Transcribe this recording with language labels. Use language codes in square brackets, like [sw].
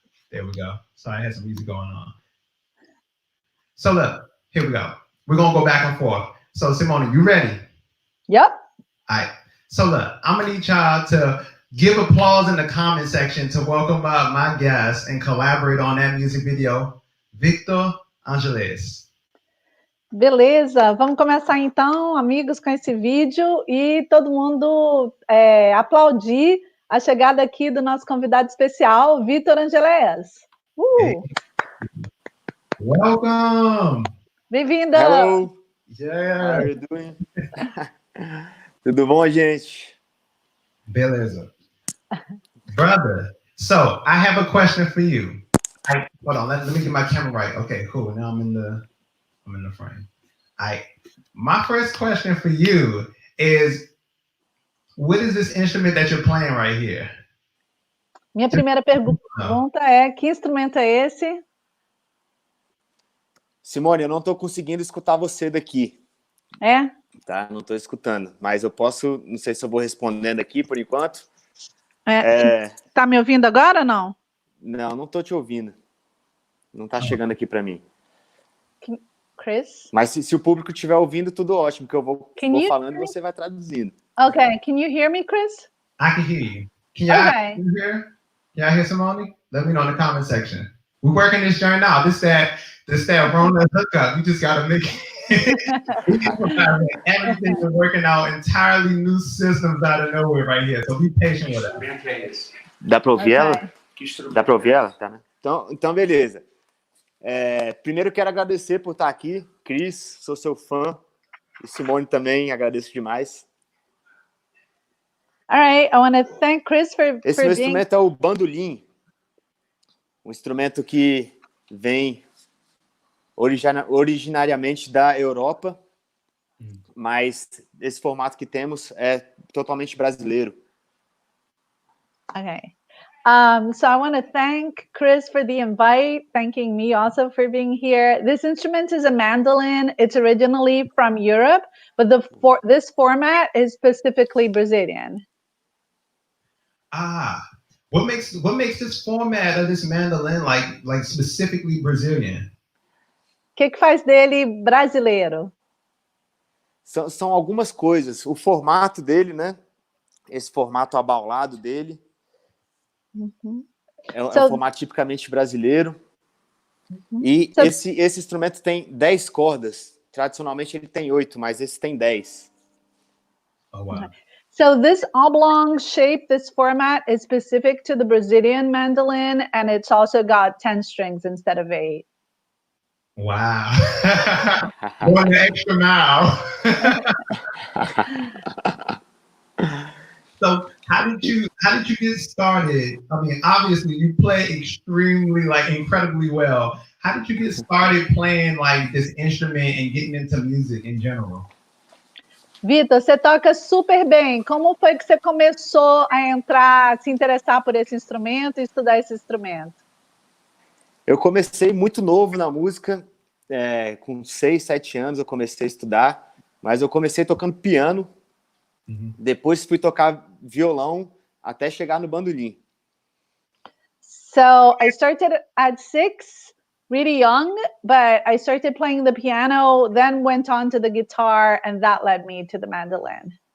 [en] There we go. Sorry, I had some music going on. So look, here we go. We're gonna go back and forth. So Simone, you ready? Yep. All right. So look, I'm gonna need y'all to give applause in the comment section to welcome up my guest and collaborate on that music video, Vitor Angeleas. [pt] Beleza, vamos começar então, amigos, com esse vídeo e todo mundo aplaudir a chegada aqui do nosso convidado especial, Vitor Angeleas. [en] Hey. Welcome! [pt] Bem-vindo! [en] Hello! Yeah! How are you doing? [pt] Tudo bom, gente? Beleza. [en] Brother, so I have a question for you. Hold on, let me get my camera right. Okay, cool. Now I'm in the frame. My first question for you is, what is this instrument that you're playing right here? [pt] Minha primeira pergunta é, que instrumento é esse? Simone, eu não estou conseguindo escutar você daqui. É? Tá, não estou escutando, mas eu posso, não sei se eu vou respondendo aqui por enquanto. Tá me ouvindo agora ou não? Não estou te ouvindo. Não está chegando aqui para mim. Chris? Mas se o público estiver ouvindo, tudo ótimo, que eu vou falando e você vai traduzindo. [en] Okay, can you hear me, Chris? I can hear you. Can y'all hear? Can y'all hear Simone? Let me know in the comment section. We're working this journey now. This that Rona hookup. You just gotta make everything is working out entirely new systems out of nowhere right here. So be patient with it. [pt] Dá para ouvir ela? Dá para ouvir ela? Tá, né? Então, beleza. Primeiro quero agradecer por estar aqui. Cris, sou seu fã. E Simone também, agradeço demais. [en] All right, I want to thank Chris for [pt] Esse meu instrumento é o bandolim. Um instrumento que vem originariamente da Europa, mas esse formato que temos é totalmente brasileiro. [en] Okay. So I want to thank Chris for the invite, thanking me also for being here. This instrument is a mandolin. It's originally from Europe, but this format is specifically Brazilian. What makes this format of this mandolin like specifically Brazilian? [pt] O que faz dele brasileiro? São algumas coisas. O formato dele, né? Esse formato abaulado dele. É um formato tipicamente brasileiro. E esse instrumento tem 10 cordas. Tradicionalmente ele tem 8, mas esse tem 10. [en] Oh, wow. So this oblong shape, this format is specific to the Brazilian mandolin, and it's also got 10 strings instead of 8. Wow. Going the extra mile. So how did you get started? I mean, obviously you play incredibly well. How did you get started playing like this instrument and getting into music in general? [pt] Vitor, você toca super bem. Como foi que você começou a se interessar por esse instrumento e estudar esse instrumento? Eu comecei muito novo na música, com 6, 7 anos eu comecei a estudar, mas eu comecei tocando piano, depois fui tocar violão até chegar no bandolim. [en] So I started at 6, really young, but I started playing the piano, then went on to the guitar, and that led me to the mandolin.